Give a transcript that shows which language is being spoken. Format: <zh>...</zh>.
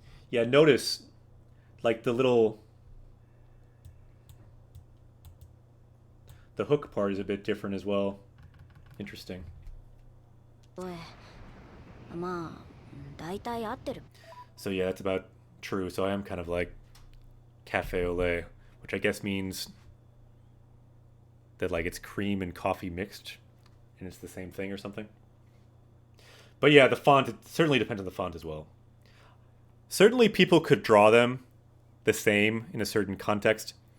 <en>Yeah, notice, like the hook part is a bit different as well. Interesting.</en> <ja>おいまあ大体合ってる</ja> <en>So yeah, that's about true. So I am kind of like cafe au lait, which I guess means that like it's cream and coffee mixed and it's the same thing or something. But yeah, the font, it certainly depends on the font as well. Certainly people could draw them the same in a certain context.</en>